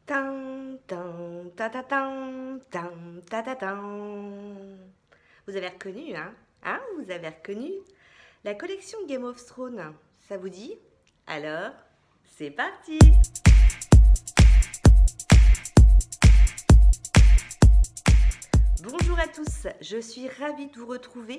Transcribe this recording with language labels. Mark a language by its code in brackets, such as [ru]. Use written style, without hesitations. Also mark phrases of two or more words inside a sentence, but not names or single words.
[fr] Tan, tan, ta, ta, tan, tan, ta, ta, tan. Vous avez reconnu, hein? Hein? Vous avez reconnu? La collection Game of Thrones, ça vous dit? Alors, c'est parti! Bonjour à tous, je suis ravie de vous retrouver.